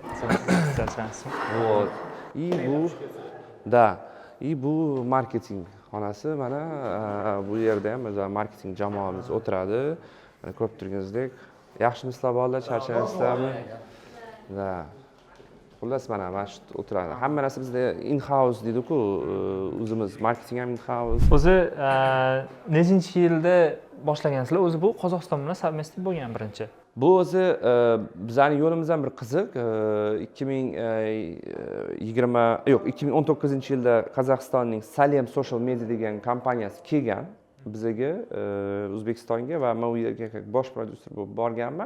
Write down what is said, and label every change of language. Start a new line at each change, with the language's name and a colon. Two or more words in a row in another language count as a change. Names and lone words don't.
Uzbek: Bu marketing xonasi, mana bu yerda ham o'zi marketing jamoamiz o'tiradi. Mana ko'rib turganingizdek, yaxshimisizlar bolalar, charchaysizlarmi? Xullas mana shu o'tiradi. Hamma narsa bizda in-house deydi-ku, o'zimiz marketing ham in-house. O'zi nechinchi yilda boshlagansizlar? O'zi bu Qozog'iston bilan совместный bo'lgan birinchi. Bu o'zi bizning yo'limizdan bir qiziq. 2019-yilda Qozog'istonning Salem Social Media degan kompaniyasi kelgan bizga O'zbekistonga va men u yerga bosh prodyuser bo'lib borganman.